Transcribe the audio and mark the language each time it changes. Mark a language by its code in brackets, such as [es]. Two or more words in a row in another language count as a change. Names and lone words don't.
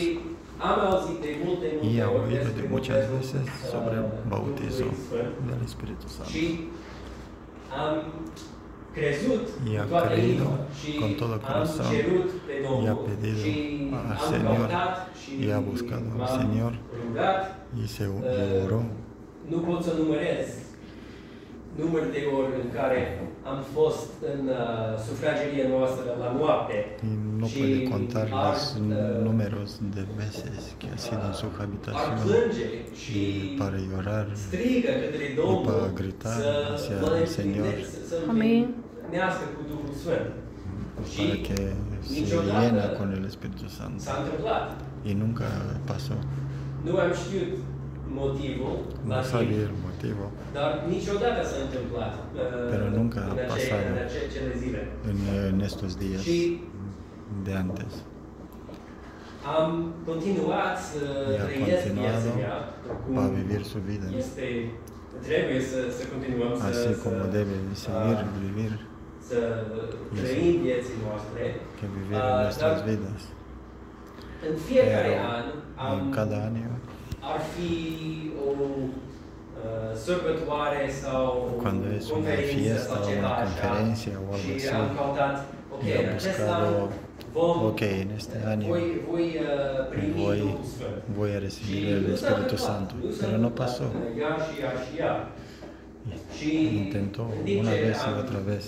[es] Y ha oído de muchas veces sobre el bautizo del Espíritu Santo. Y ha creído con todo corazón y ha pedido al Señor y ha buscado al Señor y se oró. [ro] Nu pot să numerez număr de ori în care am fost în sufrageria noastră la noapte. [es] Y no puede contar los números de veces que ha sido en su habitación y para llorar y para gritar hacia el Señor. [ro] Amin. [es] Para que se llena con el Espíritu Santo. Y nunca pasó. [ro] Nu am știut motivul, [es] no sabía el motivo, [ro] dar niciodată s-a întâmplat [es] pero nunca ha pasado [ro] în acele zile. [es] en estos días de antes. [ro] Am continuat să trăiesc viața mea, [es] a vivir su vida, [ro] trebuie să continuăm [es] así como debe seguir vivir, [ro] să trăim vieții noastre, [es] que vivir en nuestras vidas. [ro] În fiecare an [es] en cada año, [ro] ar fi o sărbătoare sau [es] cuando es una fiesta o una conferencia o algo así, y he buscado, ok, en este año voy a recibir el Espíritu Santo, pero no pasó. Intentó una vez y otra vez.